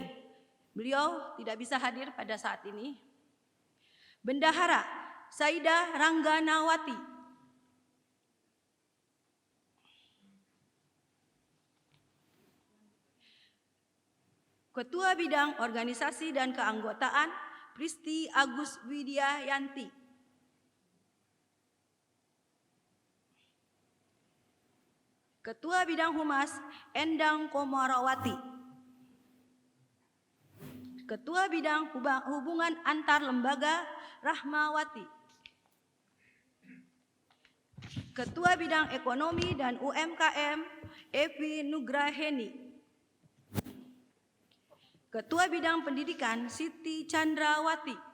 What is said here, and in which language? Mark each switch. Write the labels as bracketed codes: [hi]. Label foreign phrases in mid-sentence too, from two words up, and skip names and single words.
[id] Beliau tidak bisa hadir pada saat ini. Bendahara Saida Rangganawati. Ketua Bidang Organisasi dan Keanggotaan Pristi Agus Widyayanti. Ketua Bidang Humas Endang Komarawati. Ketua Bidang Hubungan Antar Lembaga Rahmawati. Ketua Bidang Ekonomi dan UMKM Evi Nugraheni. Ketua Bidang Pendidikan Siti Chandrawati.